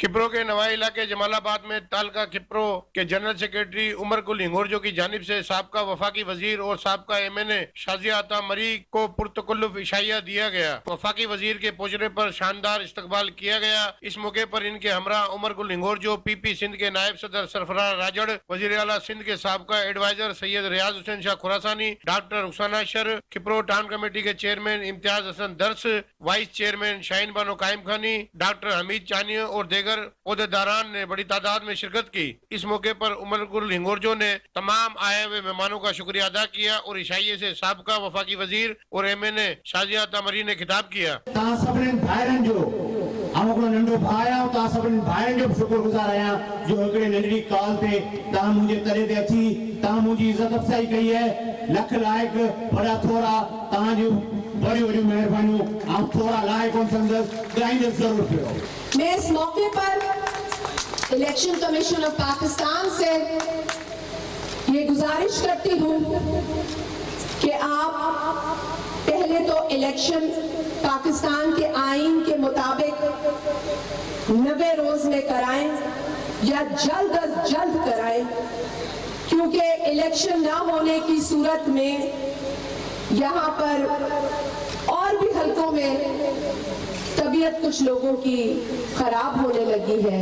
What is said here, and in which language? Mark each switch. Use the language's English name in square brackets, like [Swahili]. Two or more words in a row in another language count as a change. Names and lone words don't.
[Urdu] کھپرو کے نواحی علاقے جمال آباد میں تعلقہ کھپرو کے [English] general secretary [Urdu] عمر گل ہنگورجو کی جانب سے سابقہ وفاقی وزیر اور سابقہ MNA شازیہ عطا مری کو پرتکلف عشائیہ دیا گیا. وفاقی وزیر کے پہنچنے پر شاندار استقبال کیا گیا. اس موقع پر ان کے ہمراہ عمر گل ہنگورجو PP سندھ کے نائب صدر سرفراز راجڑ، وزیر اعلیٰ سندھ کے سابقہ ایڈوائزر سید ریاض حسین شاہ خراسانی، ڈاکٹر رخسانہ شر، کھپرو ٹاؤن کمیٹی کے چیئرمین امتیاز حسن درس, [English] vice chairman [Urdu] شاہین بانو قائم خانی، ڈاکٹر حمید چانیہ اور دیگر عہدیداران نے بڑی تعداد میں شرکت کی. اس موقع پر عمر گل ہنگورجو نے تمام آئے ہوئے مہمانوں کا شکریہ ادا کیا اور عشائیے سے سابقہ وفاقی وزیر اور MNA شازیہ عطا مری نے خطاب کیا. [Sindhi] नंढो भाउ आहियां, तव्हां सभिनी भाइरनि जो बि शुक्रगुज़ार आहियां जो हिकिड़े नंढड़ी कॉल ते तव्हां मुंहिंजे तरे ते अची तव्हां मुंहिंजी इज़त अफ़ज़ाई कई है। लख लाइक वॾा थोरा तव्हां जूं बड़ी बड़ी महिरबानियूं। ऐं थोरा लाइक कोन सम्झंदसि, ॻाईंदसि ज़रूरु पियो। [Urdu] میں اس موقع پر الیکشن کمیشن آف پاکستان سے یہ گزارش کرتی ہوں کہ آپ پہلے تو الیکشن پاکستان کے آئین کے مطابق 90 روز میں کرائیں یا جلد از جلد کرائیں، کیونکہ الیکشن نہ ہونے کی صورت میں یہاں پر اور بھی حلقوں میں طبیعت کچھ لوگوں کی خراب ہونے لگی ہے.